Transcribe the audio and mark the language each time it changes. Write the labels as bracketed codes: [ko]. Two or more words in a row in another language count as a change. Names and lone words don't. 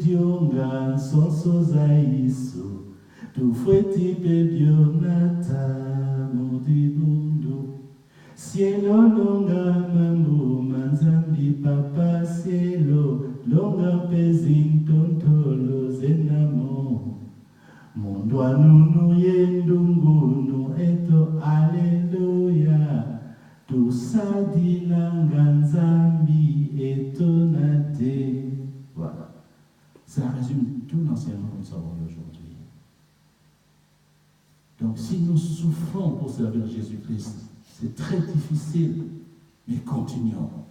[kg] dionga sonsoza iso, tufweti pedionata mudibundo, cielo longa mambo manzambi papa cielo longa pezintontolo zenamo, mundo anunu yendungunu eto aleluya, [fr] tout ça dit Nzambi étonnaté. Voilà. Ça résume tout l'enseignement que nous avons aujourd'hui. Donc, si nous souffrons pour servir Jésus-Christ, c'est très difficile, mais continuons.